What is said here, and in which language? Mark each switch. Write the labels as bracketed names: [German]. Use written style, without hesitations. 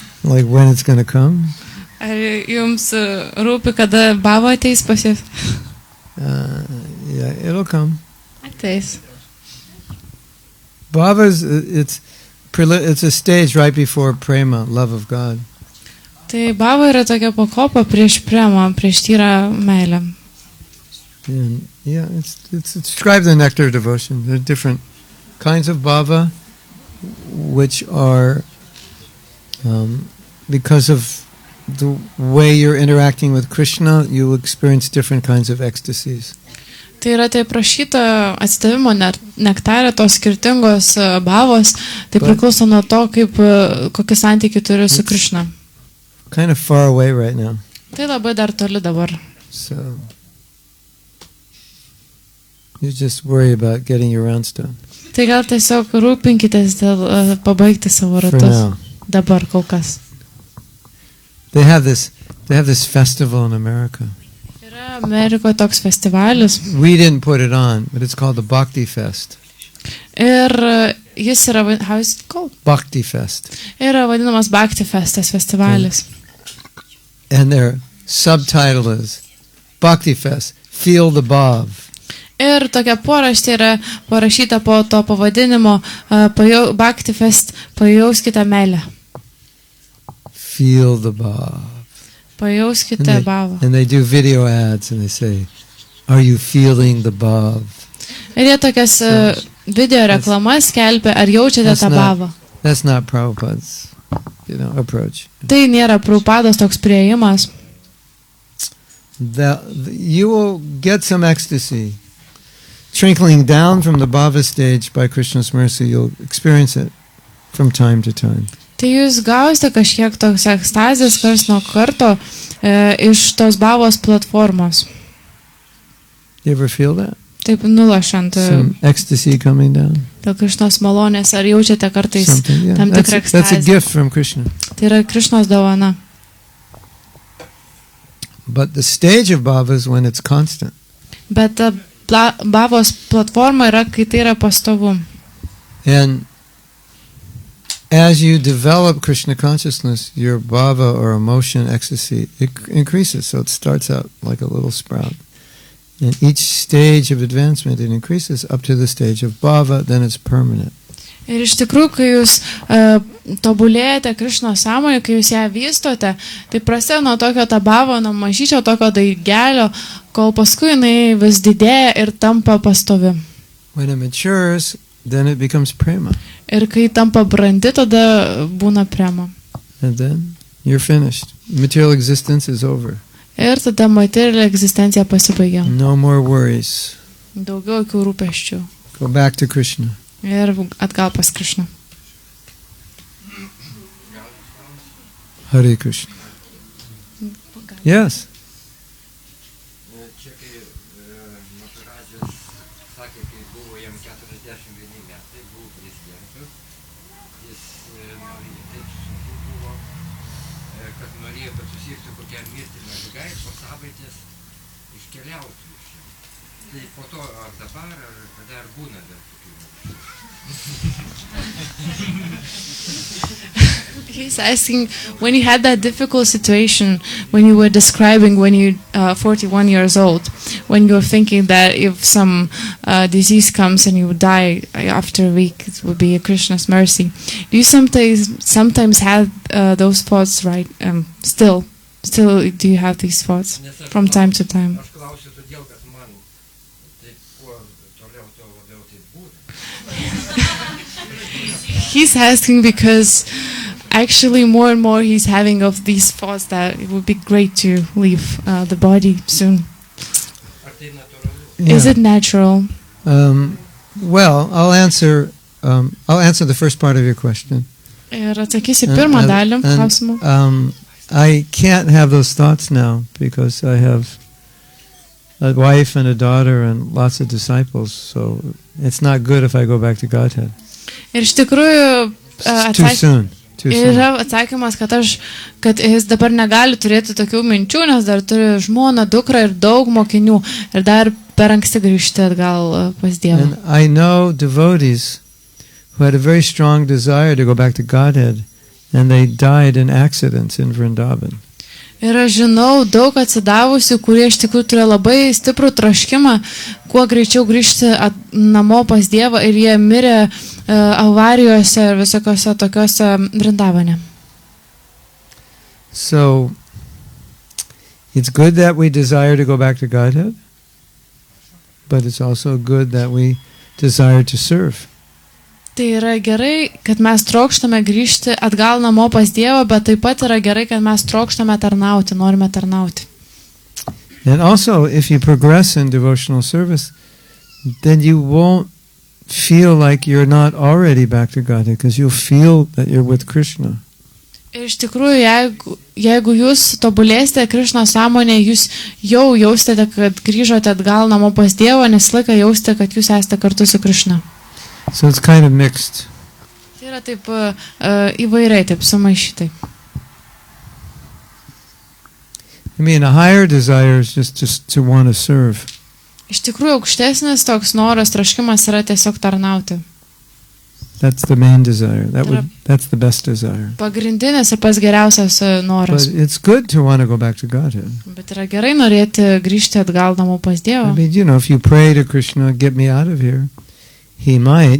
[English] Like when it's going to come? [Lithuanian] Ar jums rūpi, kada bhava ateis pas jūs? [English] Yeah, it'll come. [Lithuanian] Ateis. [English] Bhava is it's a stage right before prema, love of God. [Lithuanian] Tai bhava yra tokia pakopa prieš premą, prieš tyrą meilę. [English] And yeah, it's described in the Nectar of Devotion. There are different kinds of bhava, which are because of the way you're interacting with Krishna, you experience different kinds of ecstasies. [Lithuanian] Tai yra tai prašyta atsidavimo nektarė tos skirtingos bhavos, tai priklauso nuo to, kokį santykį turi su Krishna. [English] Kind of far away right now. [Lithuanian] Tai labai dar toli dabar. [English] So you just worry about getting your rounds done. [Lithuanian] Tai gal tiesiog rūpinkitės dėl pabaigti savo ratus. Dabar kol kas. [English] They have this festival in America. [Lithuanian] Yra Amerikoje toks festivalis. [English] We didn't put it on, but it's called the Bhakti Fest. [Lithuanian] Ir jis yra, [English] how is it called? Bhakti Fest. [Lithuanian] Yra vadinamas Bhakti Festas festivalis. [English] And their subtitle is Bhakti Fest, Feel the Bhav. [Lithuanian] Ir tokia paraštė yra parašyta po to pavadinimo Bhakti Fest, pajauskite meilę. [English] Feel the Bhav. [Lithuanian] Pajauskite bhavą. [English] And they do video ads and they say, are you feeling the Bhav? [Lithuanian] Ir jie tokias video reklamas skelbia, ar jaučiate tą bhavą. [English] That's not Prabhupada's, approach. [Lithuanian] Tai nėra Prabhupados toks priėjimas. [English] You will get some ecstasy. Trickling down from the bhava stage by Krishna's mercy, you'll experience it from time to time. [Lithuanian] Tai jūs gausite kažkiek toks ekstazės kars nuo karto iš tos bhavos platformos. [English] You ever feel that? [Lithuanian] Taip nulašant. [English] Some ecstasy coming down. [Lithuanian] Dėl Krishnos malonės, ar jaučiate kartais tam tikrą ekstazę? [English] That's a gift from Krishna. [Lithuanian] Tai yra Krishnos dovana. [English] But the stage of bhava is when it's constant. [Lithuanian] Bet bhavos platforma yra, kai tai yra pastovu. [English] And as you develop Krishna consciousness, your bhava or emotion ecstasy, it increases. So it starts out like a little sprout. And each stage of advancement, it increases up to the stage of bhava, then it's permanent. [Lithuanian] Ir iš tikrųjų, kai jūs tobulėjate Krišno sąmonę, kai jūs ją vystote, tai prasideda nuo tokio tabavo, nuo mažyčio tokio daigelio, kol paskui jinai vis didėja ir tampa pastovi. [English] When it matures, then it becomes prema. [Lithuanian] Ir kai tampa brandi, tada būna prema. [English] And then you're finished. Material existence is over. [Lithuanian] Ir tada materiali egzistencija pasibaigia. [English] No more worries. [Lithuanian] Daugiau jokių rūpesčių. [English] Go back to Krishna. [Lithuanian] Ir atgal pas Krišną. [English] Hare Krishna. Yes. [Lithuanian] Čia kai Matarazijas sakė, kai buvo jam 41 metai, buvo prezidentas, jis taip sunku buvo, kad norėjo, kad susirgtų kokią mirtiną ligą ir po savaitės iškeliautų iš čia. Tai po to ar dabar, ar kada ar būna dar tokių. [English] He's asking, when you had that difficult situation, when you were describing when you 41 years old, when you were thinking that if some disease comes and you would die after a week, it would be a Krishna's mercy. Do you sometimes have those thoughts, right? Still, do you have these thoughts from time to time? [Lithuanian] Aš klausiu todėl, kad man taip kuo toliau, tuo labiau taip būna. [English] He's asking because actually more and more he's having of these thoughts that it would be great to leave the body soon. [Lithuanian] Ar tai natūralu? [English] Is it natural? Well, I'll answer the first part of your question. [Lithuanian] Ir atsakysiu pirmą dalį klausimų. [English] I can't have those thoughts now because I have a wife and a daughter and lots of disciples, so it's not good if I go back to Godhead. [Lithuanian] Ir iš tikrųjų [English] Too soon. [Lithuanian] yra atsakymas, kad jis dabar negali turėti tokių minčių, nes dar turi žmoną, dukrą ir daug mokinių ir dar per anksti grįžti atgal pas Dievą. [English] And I know devotees who had a very strong desire to go back to Godhead and they died in accidents in Vrindavan. [Lithuanian] Ir aš žinau daug atsidavusių, kurie iš tikrųjų turėjo labai stiprų troškimą, kuo greičiau grįžti namo pas Dievą ir jie mirė avarijose ir visokiose tokiose Vrindavane. [English] So, it's good that we desire to go back to Godhead, but it's also good that we desire to serve. [Lithuanian] Tai yra gerai, kad mes trokštame grįžti atgal namo pas Dievą, bet taip pat yra gerai, kad mes trokštame tarnauti, norime tarnauti. [English] And also, if you progress in devotional service, then you won't feel like you're not already back to Godhead, because you'll feel that you're with Krishna. [Lithuanian] Ir iš tikrųjų, jeigu jūs tobulėsite Krišno sąmonė, jūs jau jausite, kad grįžote atgal namo pas Dievą, nes laiką jausite, kad jūs esate kartu su Krišna. [English] So it's kind of mixed. [Lithuanian] Tai yra taip įvairiai, taip sumaišytai. [English] I mean, a higher desire is just to want to serve. [Lithuanian] Iš tikrųjų, aukštesnis toks noras, troškimas yra tiesiog tarnauti. [English] That's the main desire. That's the best desire. [Lithuanian] Pagrindinis ir pats geriausias noras. [English] But it's good to want to go back to Godhead. [Lithuanian] Bet yra gerai norėti grįžti atgal namo pas Dievą. [English] I mean, if you pray to Krishna, get me out of here, he might.